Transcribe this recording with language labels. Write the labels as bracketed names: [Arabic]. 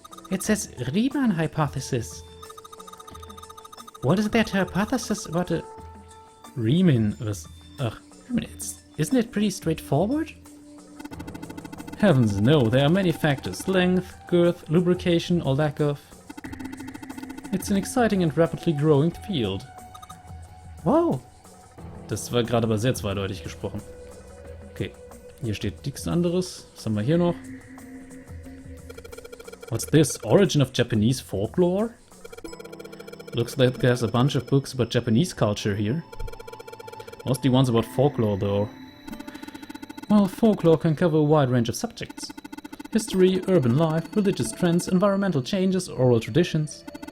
[English] It says Riemann hypothesis. What is that hypothesis about a... Riemann was... Ugh. Isn't it pretty straightforward? Heavens no, there are many factors. Length, girth, lubrication or lack of. It's an exciting and rapidly growing field. Wow. [German] Das war gerade aber sehr zweideutig gesprochen. Okay, hier steht nichts anderes. Was haben wir hier noch? [English] What's this? Origin of Japanese folklore? Looks like there's a bunch of books about Japanese culture here. Mostly ones about folklore though. Well, folklore can cover a wide range of subjects. History, urban life, religious trends, environmental changes, oral traditions.